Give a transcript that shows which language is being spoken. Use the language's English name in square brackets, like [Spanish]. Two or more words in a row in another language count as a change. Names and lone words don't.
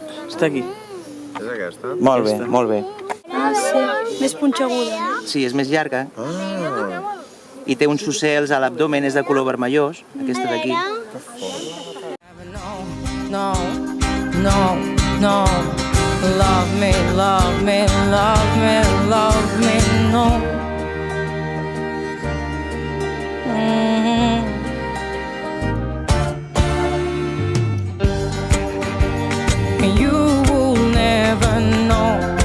[Catalan] Està aquí. És aquesta? Molt bé, molt bé. Ah, sí. Més punxeguda. Sí, és més llarga. I té uns ocels a l'abdomen, és de color vermellós, aquesta d'aquí. No, no, no. [English] Love me, love me, love me, love me, no. You will never know.